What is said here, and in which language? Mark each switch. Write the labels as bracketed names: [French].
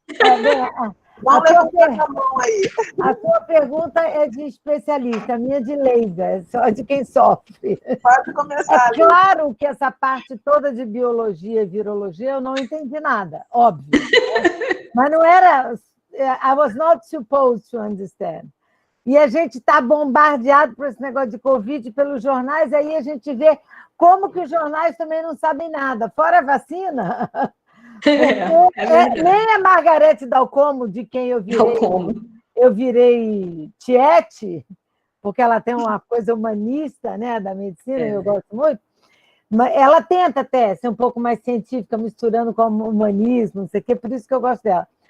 [Portuguese] A sua pergunta é de especialista, a minha de leiga, é só de quem sofre. Pode começar. É claro que essa parte toda de biologia e virologia eu não entendi nada, óbvio. Mas não era... [English] I was not supposed to understand. [Portuguese] E a gente está bombardeado por esse negócio de Covid pelos jornais, aí a gente vê como que os jornais também não sabem nada. Fora a vacina... nem a Margarete Dalcomo, de quem eu virei tiete, porque ela tem uma coisa humanista, né, da medicina, eu gosto muito, mas ela tenta até ser um pouco mais científica, misturando com o humanismo, não sei o quê, por isso que eu gosto dela.